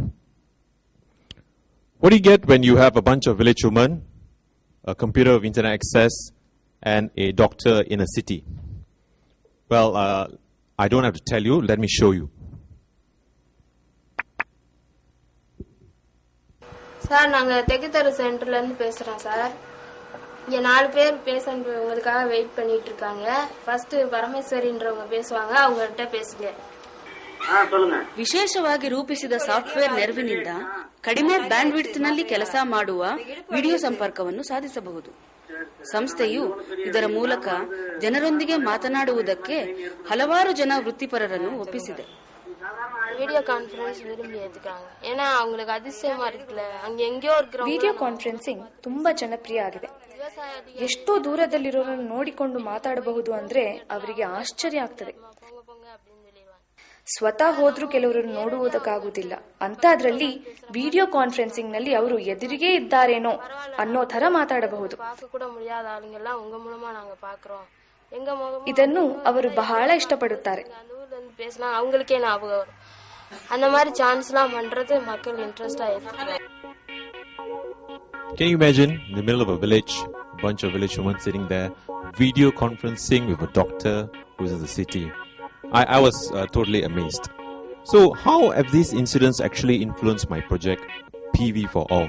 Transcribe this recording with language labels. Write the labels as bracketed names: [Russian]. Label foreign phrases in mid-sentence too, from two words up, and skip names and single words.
[English] What do you get when you have a bunch of village women, a computer with internet access, and a doctor in a city? Well, I don't have to tell you. Let me show you. Sir, [Tamil] நாங்க தெக்குத்தெரு சென்டர்ல இருந்து பேசுறோம் சார். இங்க 4 பேர் பேஷண்ட் உங்களுக்காக வெயிட் பண்ணிட்டு இருக்காங்க. ஃபர்ஸ்ட் பரமேஸ்வரின்றவங்க பேசுவாங்க. அவங்க கிட்ட பேசுங்க. [Kannada] ವಿಶೇಷವಾಗಿ ರೂಪಿಸಿದ ಸಾಫ್ಟ್ವೇರ್ ನೆರವಿನಿಂದ ಕಡಿಮೆ ಬ್ಯಾಂಡ್ವಿಡ್ತ್ನಲ್ಲಿ ಕೆಲಸ ಮಾಡುವ ವಿಡಿಯೋ ಸಂಪರ್ಕವನ್ನು ಸಾಧಿಸಬಹುದು. ಸಂಸ್ಥೆಯು ಇದರ ಮೂಲಕ ಜನರೊಂದಿಗೆ ಮಾತನಾಡುವುದಕ್ಕೆ ಹಲವಾರು ಜನ ವೃತ್ತಿಪರರನ್ನು ಒಪ್ಪಿಸಿದೆ. [English] video conference [Tamil] விரும்பி ஏத்துக்காங்க. ஏன்னா அவங்களுக்கு அதிசயமா இருக்குல்ல, அங்க எங்கேயோ இருக்கிற [English] video conferencing [Kannada] ತುಂಬಾ ಜನಪ್ರಿಯ ಆಗಿದೆ. ಎಷ್ಟೋ ದೂರದಲ್ಲಿರೋರನ್ನು ನೋಡಿಕೊಂಡು ಮಾತಾಡಬಹುದು ಅಂದ್ರೆ ಅವರಿಗೆ ಆಶ್ಚರ್ಯ ಆಗ್ತದೆ. ಸ್ವತಃ ಹೋದ್ರೂ ಕೆಲವರನ್ನು ನೋಡುವುದಕ್ಕಾಗುವುದಿಲ್ಲ. ಅಂತದ್ರಲ್ಲಿ [English] video conferencing [Kannada] ನಲ್ಲಿ ಅವರು ಎದುರಿಗೆ ಇದ್ದಾರೇನೋ ಅನ್ನೋ ತರ ಮಾತಾಡಬಹುದು. ಇದನ್ನು ಅವರು ಬಹಳ ಇಷ್ಟಪಡುತ್ತಾರೆ. [Tamil] அவங்களுக்கே ஞாபகம் வரும். அந்த மாதிரி சான்ஸ்லாம் பண்றது மக்கள் இன்ட்ரெஸ்டா இருக்கு. [English] Can you imagine in the middle of a village, a bunch of village women sitting there, video conferencing with a doctor who's in the city? I was totally amazed. So how have these incidents actually influenced my project, PV4ALL?